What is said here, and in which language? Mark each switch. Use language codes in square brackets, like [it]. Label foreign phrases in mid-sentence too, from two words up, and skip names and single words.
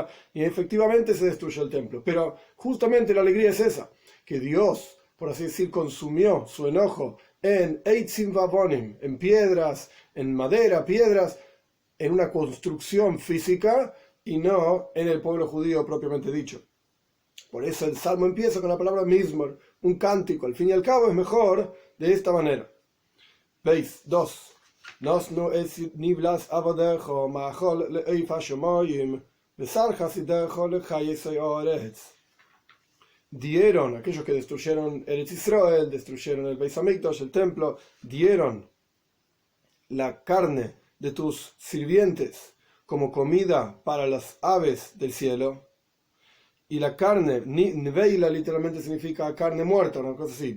[es] Y efectivamente se destruyó el templo. Pero justamente la alegría es esa, que Dios, por así decir, consumió su enojo en [he] עצים ואבנים, [es] en piedras, en madera, piedras, en una construcción física y no en el pueblo judío propiamente dicho. Por eso el Salmo empieza con la palabra Mizmor, un cántico. Al fin y al cabo es mejor de esta manera. Veis, 2. [he] נָתְנוּ אֶת נִבְלַת עֲבָדֶיךָ מַאֲכָל לְעוֹף הַשָּׁמַיִם בְּשַׂר חֲסִידֶיךָ לְחַיְתוֹ אָרֶץ. [es] Dieron, aquellos que destruyeron Eretz Israel, destruyeron el [he] בית המקדש, [es] el templo, dieron la carne de tus sirvientes como comida para las aves del cielo. Y la carne, Neveila literalmente significa carne muerta, una cosa así.